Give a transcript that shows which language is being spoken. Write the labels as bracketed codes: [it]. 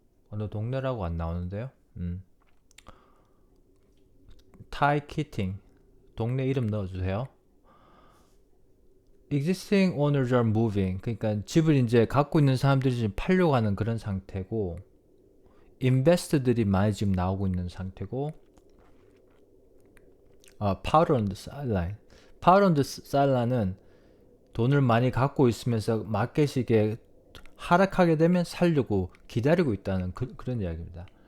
[ko] 어느 동네라고 안 나오는데요. 타이 키팅 동네 이름 넣어주세요. [en] Existing owners are moving. [ko] 그러니까 집을 이제 갖고 있는 사람들이 지금 팔려고 하는 그런 상태고, 인베스터들이 많이 지금 나오고 있는 상태고, powder on the sideline. powder on the sideline 은 돈을 많이 갖고 있으면서 마켓이 이게 하락하게 되면 살려고 기다리고 있다는 그런 이야기입니다.